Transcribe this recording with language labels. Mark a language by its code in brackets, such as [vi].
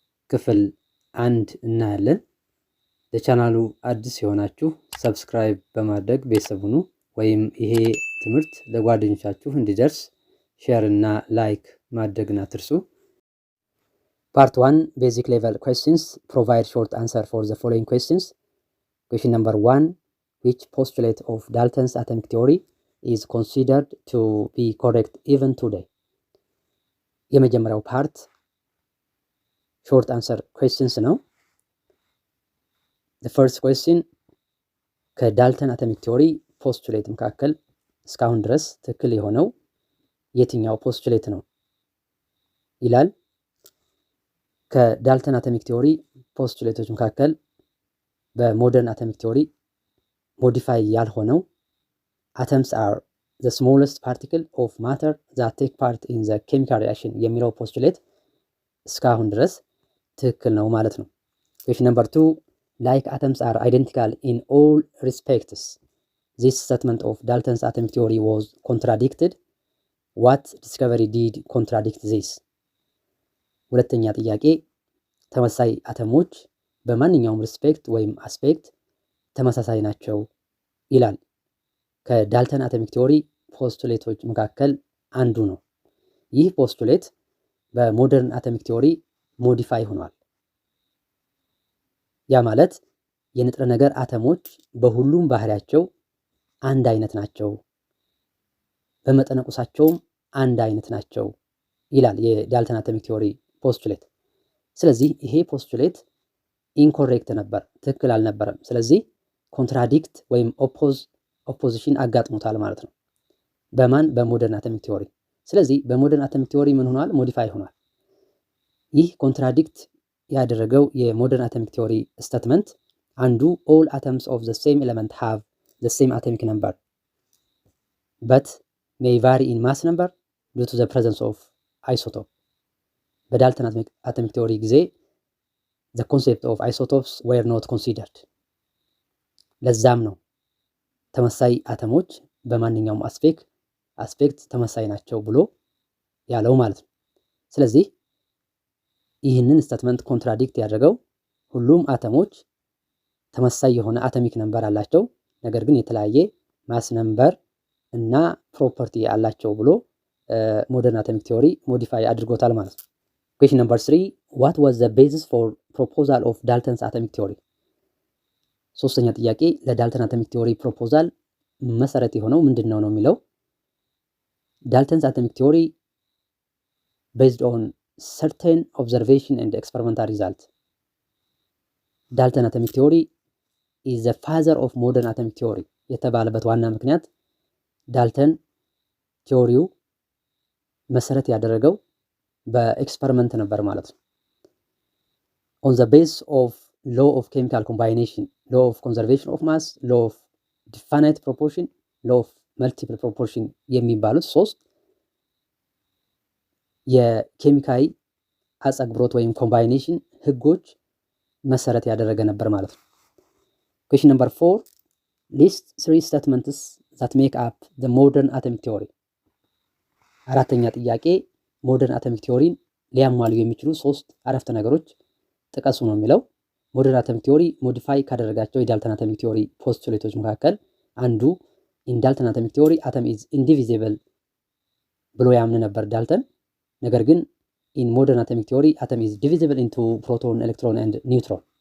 [am] ክፍል 1 እናያለን። ለቻናሉ አዲስ የሆናችሁ ሰብስክራይብ በማድረግ ቤተሰብ ሁኑ። ወይም ይሄ ትምህርት ለጓደኞቻችሁ እንዲደርስ ሼር እና ላይክ ማድረግን አትርሱ። ፓርት 1 ቤዚክ ሌቨል [en] questions provide short answer for the following questions. Question number 1, which postulate of Dalton's atomic theory is considered to be correct even today? [am] የመጀመሪያው ፓርት [en] short answer questions [am] ነው። [en] The first question [am] ከዳልተን አቶሚክ ቲዮሪ ፖስቱሌት መካከል እስካሁን ድረስ ትክክል የሆነው የትኛው ፖስቱሌት ነው ይላል። ከዳልተን አቶሚክ ቲዮሪ ፖስቱሌቶች መካከል በሞደርን አቶሚክ ቲዮሪ ሞዲፋይ ያልሆነው [en] atoms are the smallest particle of matter that take part in the chemical reaction [am] የሚለው ፖስቱሌት እስካሁን ድረስ ትክክል ነው ማለት ነው። [en] question number 2, like atoms are identical in all respects, this statement of Dalton's atomic theory was contradicted. What discovery did contradict this? [am] ሁለተኛ ጥያቄ ተመሳሳይ አተሞች በማንኛውም ሪስፔክት ወይም አስፔክት ተመሳሳይ ናቸው ይላል። ከዳልተን አቶሚክ ቲዮሪ ፖስቱሌቶች መካከል አንዱ ነው። ይህ ፖስቱሌት በሞደርን አቶሚክ ቲዮሪ ሞዲፋይ ሆኗል። ያ ማለት የንጥረ ነገር አተሞች በሁሉም ባህሪያቸው አንድ አይነት ናቸው፣ በመጠነቁሳቸውም አንድ አይነት ናቸው ይላል የዳልተን አቶሚክ ቲዮሪ ፖስቱሌት። ስለዚህ ይሄ ፖስቱሌት ኢንኮሬክት ነበር፣ ትክክል አልነበረም። ስለዚህ ኮንትራዲክት ወይም ኦፖዚሽን አጋጥሞታል ማለት ነው። በማን? በሞደርን አቶሚክ ቲዮሪ። ስለዚህ በሞደርን አቶሚክ ቲዮሪ ምን ሆኗል? ሞዲፋይ ሆኗል። ይህ ኮንትራዲክት ያደረገው የሞደርን አቶሚክ ቲዮሪ ስቴትመንት አንዱ [en] all atoms of the same element have the same atomic number but may vary in mass number due to the presence of isotope. [am] በዳልተን አቶሚክ ቲዮሪ ጊዜ [en] the concept of isotopes were not considered. [am] ለዛም ነው ተመሳሳይ አተሞች በማንኛውም አስፔክት ተመሳሳይ ናቸው ብሎ ያለው ማለት ነው። ስለዚህ ይህንን ስቴትመንት ኮንትራዲክት ያደረገው ሁሉም አተሞች ተመሳሳይ የሆነ አቶሚክ ነምበር አላቸው፣ ነገር ግን የተለያየ ማስ ነምበር እና ፕሮፐርቲ አላቸው ብሎ ሞደርን አቶሚክ ቲዮሪ ሞዲፋይ አድርጎታል ማለት ነው። [en] question number 3, what was the basis for proposal of Dalton's atomic theory? [am] ሶስተኛ ጥያቄ ለዳልተን አቶሚክ ቲዮሪ ፕሮፖዛል መሰረት የሆነው ምንድነው ነው የሚለው። ዳልተንስ አቶሚክ ቲዮሪ [en] based on certain observation and experimental result. ዳልተን አቶሚክ ቲዮሪ is the father of modern atomic theory [am] የተባለበት ዋና ምክንያት ዳልተን ቲዮሪው መሰረት ያደረገው በኤክስፐሪመንት ነበር ማለት ነው። [en] on the basis of law of chemical combination, law of conservation of mass, law of definite proportion, law of multiple proportion [am] የሚባሉት ሶስት የኬሚካዊ አጸግብሮት ወይም ኮምባይኔሽን ህጎች መሰረት ያደረገ ነበር ማለት ነው። [en] question number 4, list 3 statements that make up the modern atomic theory. [am] አራተኛ ጥያቄ ሞደርን አቶሚክ ቲዮሪን ሊያሟሉ የሚችሉ 3 አረፍተ ነገሮች ጥቀሱ ነው የሚለው። ሞደርን አቶሚክ ቲዮሪ ሞዲፋይ ካደረጋቸው የዳልተን አቶሚክ ቲዮሪ ፖስቱሌቶች መካከል አንዱ [en] in Dalton atomic theory atom is indivisible [am] ብሎ ያምን ነበር ዳልተን። ነገር ግን [en] in modern atomic theory atom is divisible into proton, electron and neutron.